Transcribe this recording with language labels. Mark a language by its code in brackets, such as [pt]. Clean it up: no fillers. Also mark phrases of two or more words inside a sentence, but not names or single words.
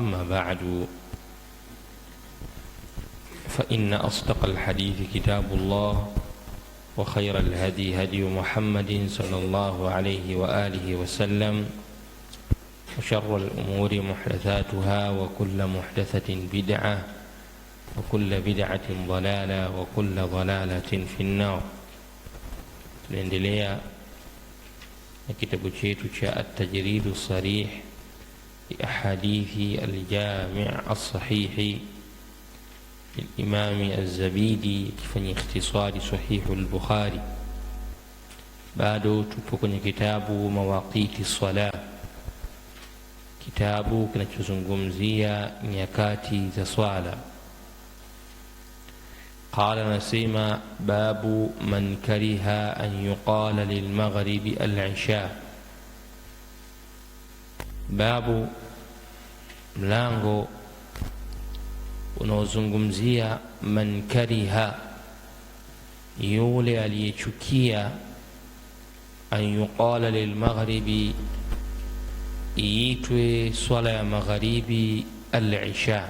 [ar] أما بعد، فإن أصدق الحديث كتاب الله، وخير الهدي هدي محمد صلى الله عليه وآله وسلم، وشر الأمور محدثاتها، وكل محدثة بدعة، وكل بدعة ضلالة، وكل ضلالة في النار. [sw] Tunaendelea na kitabu chetu cha At-Tajrid As-Sarih li Ahadithi Al-Jami' As-Sahih Imam Az-Zabidi, kifanya ikhtisari Sahihu Al-Bukhari. Bado tupo kwenye kitabu Mawaqiti Salah, kitabu kinachozungumzia nyakati za swala. [ar] قال نسيما: باب من كره أن يقال للمغرب العشاء. [sw] Babu, mlango unaozungumzia [ar] من كره, [sw] yule aliyechukia, [ar] أن يقال للمغرب, [sw] iitwe swala ya magharibi al-isha.